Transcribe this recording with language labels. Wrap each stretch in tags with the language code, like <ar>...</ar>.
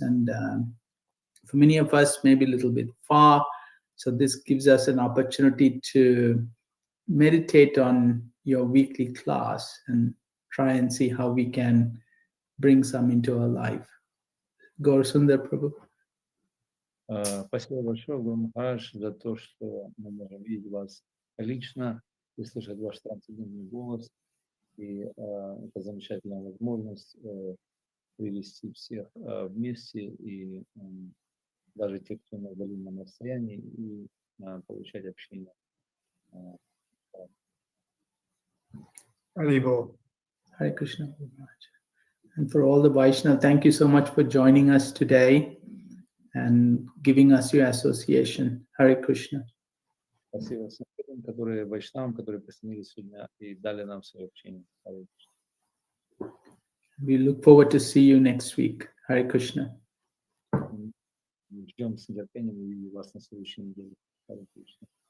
<en>And for many of us, maybe a little bit far, so this gives us an opportunity to meditate on your weekly class and try and see how we can bring some into our life. Gaur Sundar Prabhu.</en> <ru>Спасибо большое, Гуру Махарадж, за то, что мы можем видеть вас лично и слышать ваш трансцендентный голос. И это замечательная возможность привести всех вместе, и даже те, кто на удаленном расстоянии, и получать общение. Hari Bo.</ru> <en>Hare Krishna, Guru Maharaj. And for all the Vaishnava, thank you so much for joining us today and giving us your association. Hare Krishna.</en> <ru>Спасибо всем, которые вайшнавам, которые присоединились сегодня и дали нам свое общение.</ru> <en>We look forward to see you next week. Hare Krishna.</en> <ru>Ждем с нетерпением увидеть вас на следующей неделе. Hare Krishna.</ru>